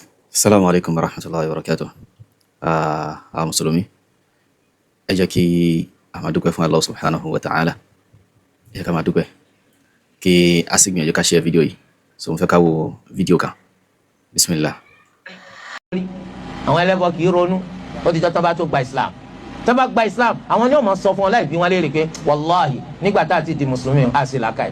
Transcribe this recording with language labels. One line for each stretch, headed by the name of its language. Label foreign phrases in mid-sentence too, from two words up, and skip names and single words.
Arabic: السلام عليكم ورحمة الله وبركاته.
Yoruba: Àwọn Mùsùlùmí, ẹ jẹ́ kí a máa dúpẹ́ fún
Arabic: الله سبحانه وتعالى.
Yoruba: Ẹ jẹ́ ká máa dúpẹ́ kí a sì gbìyànjú ká share fídíò yìí. So mo fẹ́ ká wo fídíò kan. Bismillah. Àwọn ẹlẹ́bọ kì í ronú ó ti jọ́ tó bá tó gba Islam. Tó bá gba Islam, àwọn ni wọ́n máa sọ fún ọ láì bí wọ́n léèrè pé wàláhì nígbà tá a ti di Mùsùlùmí á sì làákàyè.